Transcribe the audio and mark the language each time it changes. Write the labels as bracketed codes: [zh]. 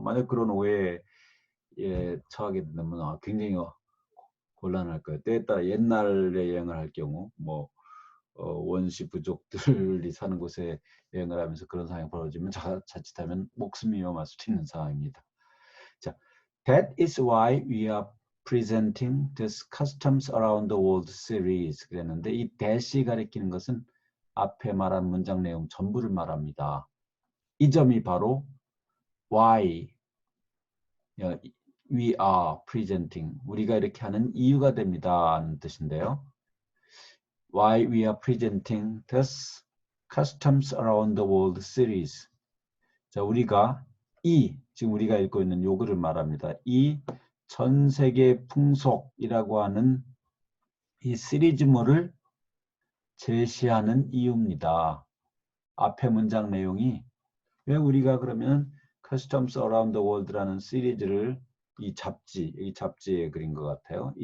[ko] 만약 그런 오해에 처하게 된다면 굉장히 곤란할 거예요. 때에 따라 옛날에 여행을 할 경우 뭐 원시 부족들이 사는 곳에 여행을 하면서 그런 상황이 벌어지면 자칫하면 목숨이 위험할 수도 있는 상황입니다. [en] 자, that is why we are presenting this customs around the world series [ko] 그랬는데 이 that이 가리키는 것은 앞에 말한 문장 내용 전부를 말합니다. 이 점이 바로 [en] why we are presenting [ko] 우리가 이렇게 하는 이유가 됩니다 하는 뜻인데요. [en] Why we are presenting this customs around the world series. [ko] 자, 우리가 지금 우리가 읽고 있는 요글을 말합니다. 이 전 세계 풍속이라고 하는 이 시리즈물을 제시하는 이유입니다. 앞에 문장 내용이 왜 우리가 그러면 Customs Around the World라는 시리즈를 이 잡지에 그린 것 같아요.